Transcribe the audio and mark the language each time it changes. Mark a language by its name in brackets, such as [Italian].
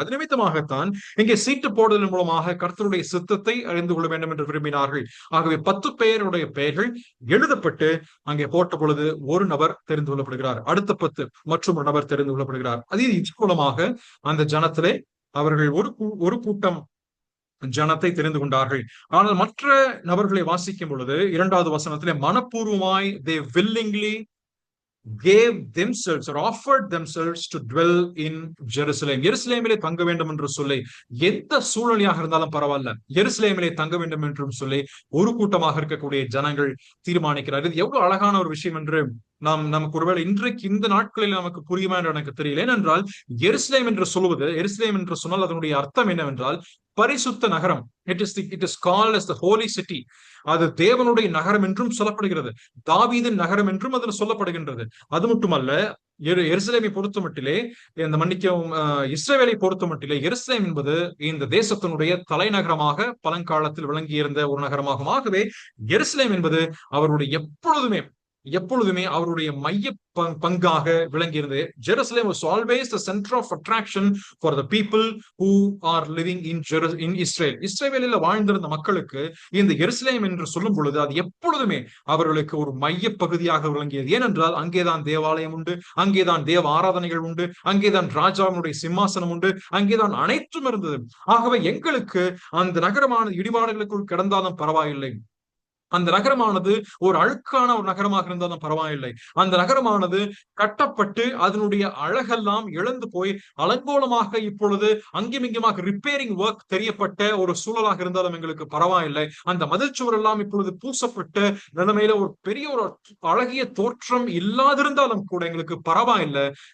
[Tamil] அது நிமித்தமாகத்தான் இங்கே சீட்டு போடுவதன் மூலமாக கர்த்தருடைய சித்தத்தை அறிந்து கொள்ள வேண்டும் என்று விரும்பினார்கள். ஆகவே 10 பேருடைய பெயர்கள் எழுதப்பட்டு அங்கே போட்ட பொழுது ஒரு நபர் தெரிந்து கொள்ளப்படுகிறார், அடுத்த 10 மற்றும் ஒரு நபர் தெரிந்து கொள்ளப்படுகிறார். அது இது மூலமாக அந்த ஜனத்திலே அவர்கள் ஒரு கூட்டம் ஜனத்தை தெரிந்து கொண்டார்கள். ஆனால் மற்ற நபர்களை வாசிக்கும் பொழுது 2வது வசனத்திலே மனப்பூர்வமாய் [English] they willingly gave themselves or offered themselves to dwell in Jerusalem. [Tamil] எருசலேமிலே தங்க வேண்டும் என்று சொல்லி, எந்த சூழ்நிலையாக இருந்தாலும் பரவாயில்ல, எருசலேமிலே தங்க வேண்டும் என்றும் சொல்லி ஒரு கூட்டமாக இருக்கக்கூடிய ஜனங்கள் தீர்மானிக்கிறார். இது எவ்வளவு அழகான ஒரு விஷயம் என்று நமக்கு ஒருவேளை இன்றைக்கு இந்த நாட்களில் நமக்கு புரியுமா என்று எனக்கு தெரியல. ஏனென்றால் எருசலேம் என்று சொல்வது, எருசலேம் என்று சொன்னால் அதனுடைய அர்த்தம் என்னவென்றால் பரிசுத்த நகரம். [English] It is called as the holy city. [Tamil] அது தேவனுடைய நகரம் என்றும் சொல்லப்படுகிறது, தாவீதின் நகரம் என்றும் அதில் சொல்லப்படுகின்றது. அது மட்டுமல்ல, எருசலேமை பொறுத்த மட்டிலே, இந்த மன்னிக்கவும் இஸ்ரவேலை பொறுத்த மட்டிலே எருசலேம் என்பது இந்த தேசத்தினுடைய தலைநகரமாக பழங்காலத்தில் விளங்கியிருந்த ஒரு நகரமாகும். ஆகவே எருசலேம் என்பது அவருடைய எப்பொழுதுமே அவருடைய மைய பங்காக விளங்கியிருந்தது. [English] Jerusalem was always the center of attraction for the people who are living in Israel. [Tamil] இஸ்ரவேலில் வாழ்ந்திருந்த மக்களுக்கு இந்த எருசலேம் என்று சொல்லும் பொழுது அது எப்பொழுதுமே அவர்களுக்கு ஒரு மைய பகுதியாக விளங்கியது. ஏனென்றால் அங்கேதான் தேவாலயம் உண்டு, அங்கேதான் தேவ ஆராதனைகள் உண்டு, அங்கேதான் ராஜாவினுடைய சிம்மாசனம் உண்டு, அங்கேதான் அனைத்தும் இருந்தது. ஆகவே எங்களுக்கு அந்த நகரமான இடிபாடுகளுக்குள் கிடந்தாலும் பரவாயில்லை, அந்த நகரமானது ஒரு அழுக்கான ஒரு நகரமாக இருந்தாலும் பரவாயில்லை, அந்த நகரமானது கட்டப்பட்டு அதனுடைய அழகெல்லாம் இழந்து போய் அலங்கோலமாக இப்பொழுது அங்குமிங்குமாக ரிப்பேரிங் ஒர்க் தெரியப்பட்ட ஒரு சூழலாக இருந்தாலும் எங்களுக்கு பரவாயில்லை, அந்த மதில் சுவர் எல்லாம் இப்பொழுது பூசப்பட்ட நிலைமையில ஒரு பெரிய ஒரு அழகிய தோற்றம் இல்லாதிருந்தாலும் கூட எங்களுக்கு பரவாயில்லை.